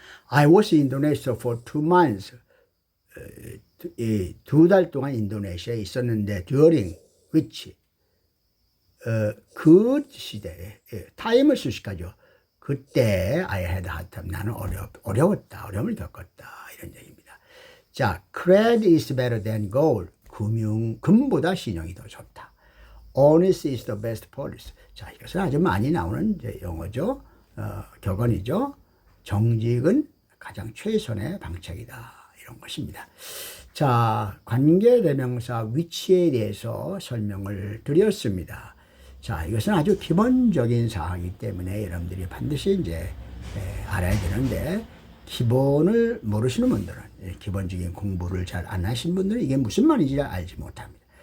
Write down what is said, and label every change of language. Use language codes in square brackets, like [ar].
[en] I was in Indonesia for 2 months. [ko] 2달 동안 인도네시아에 있었는데 during which 그 시대에 타임을 수식하죠. [en] 그때 I had hard time. [ko] 나는 어려웠다. 어려움을 겪었다. 이런 얘기입니다. [en] 자, credit is better than gold. [ko] 금보다 신용이 더 좋다. [en] Honesty is the best policy. [ko] 자, 이것은 아주 많이 나오는 이제 용어죠. 격언이죠. 정직은 가장 최선의 방책이다. 이런 것입니다. 자, 관계대명사 위치에 대해서 설명을 드렸습니다. 자, 이것은 아주 기본적인 사항이기 때문에 여러분들이 반드시 이제 알아야 되는데, 기본을 모르시는 분들은, 기본적인 공부를 잘 안 하신 분들은 이게 무슨 말인지 알지 못합니다.